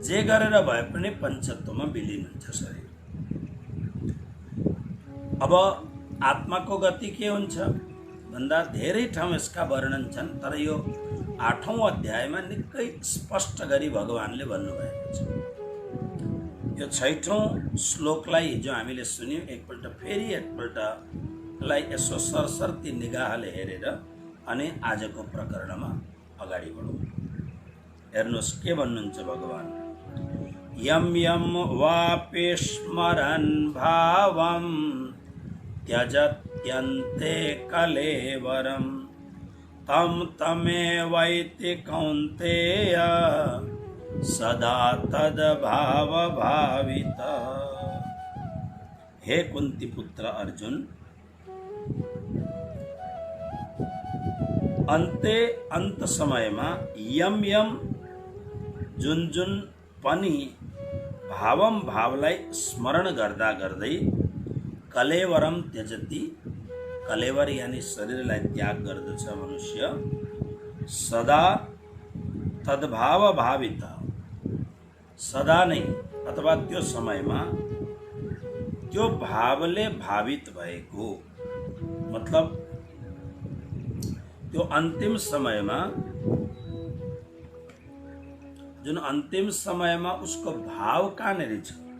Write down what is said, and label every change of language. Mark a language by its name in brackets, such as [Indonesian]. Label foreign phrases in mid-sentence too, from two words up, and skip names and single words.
[Nepali] जे गरेर भए पनि पञ्चत्वमा विलीन हुन्छ शरीर। अब आत्माको गति के हुन्छ भन्दा धेरै ठाउँ यसका वर्णन छन्, तर यो 8औं अध्यायमा निकै स्पष्ट गरी भगवानले भन्नुभएको छ। यो 6औं श्लोकलाई जो हामीले सुन्यौं, एकपल्ट फेरि एकपल्टलाई यसो सरसर्ती निगाहले हेरेर अनि आजको प्रकरणमा अगाडि बढौँ। हेर्नुहोस् के भन्नुहुन्छ भगवान। [Sanskrit] यम यम वापि स्मरन् भावं त्यजत्यन्ते कलेवरं तम तमेवैति कौन्तेय सदा तद्भाव भावित। [Nepali] हे कुंती पुत्र अर्जुन, अंत समयमा [Sanskrit] यम यम [Nepali] जुन जुन पनि भावम भावलाई स्मरण गर्दा गर्दै [Sanskrit] कलेवरम त्यजति, [Nepali] कलेवर यानी शरीरलाई त्याग गर्दछ मनुष्य, [Sanskrit] सदा तद्भाव भावित, [Nepali] सदा नै अथवा त्यो समयमा त्यो भावले भावित भएको, मतलब त्यो अन्तिम समयमा, जुन अन्तिम समयमा उसको भाव कहाँनिर छ,